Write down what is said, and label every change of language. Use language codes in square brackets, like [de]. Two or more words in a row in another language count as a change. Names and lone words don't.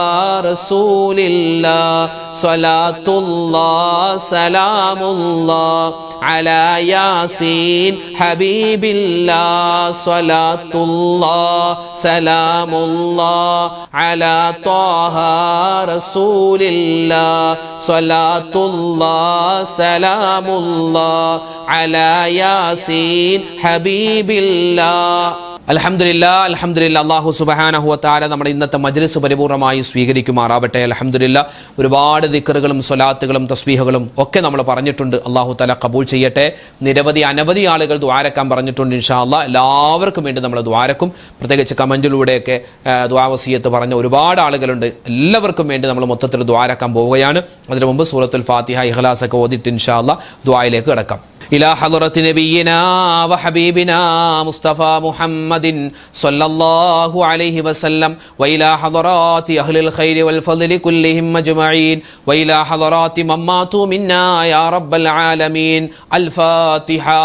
[ar] رسول الله صلاة الله سلام الله على ياسين حبيب الله صلاة الله سلام الله على طه رسول الله صلاة الله سلام الله على ياسين حبيب الله. الحمد لله الحمد لله. الله سبحانه وتعالى [ml] നമ്മുടെ ഇന്നത്തെ മജ്ലിസ് പരിപൂർണമായി സ്വീകരിക്കുമാറാവട്ടെ. അൽഹംദുലില്ലാ. ഒരുപാട് ദിക്റുകളും സ്വലാത്തുകളും തസ്ബീഹുകളും ഒക്കെ നമ്മൾ പറഞ്ഞിട്ടുണ്ട്. [ar] الله تعالى [ml] ഖബൂൽ ചെയ്യട്ടെ. അനവധി ആളുകൾ ദുആരക്കാൻ പറഞ്ഞിട്ടുണ്ട്. [ar] إن شاء الله [ml] എല്ലാവർക്കും വേണ്ടി നമ്മൾ ദുആരക്കും. പ്രത്യേകിച്ച് കമന്റിലൂടെയൊക്കെ ദുആ വസിയത്ത് പറഞ്ഞ ഒരുപാട് ആളുകളുണ്ട്. എല്ലാവർക്കും വേണ്ടി നമ്മൾ മൊത്തത്തിൽ ദുആരക്കാൻ പോവുകയാണ്. അതിനു മുമ്പ് സൂറത്തുൽ ഫാത്തിഹ ഇഖ്ലാസ് ഒക്കെ ഓതിയിട്ട് [ar] إن شاء الله [ml] ദുആയിലേക്ക് കടക്കാം. [ar] إلى حضرة نبينا وحبيبنا مصطفى محمد صلى الله عليه وسلم وإلى حضرات أهل الخير والفضل كلهم أجمعين وإلى حضرات من ماتوا منا يا رب العالمين. الفاتحة.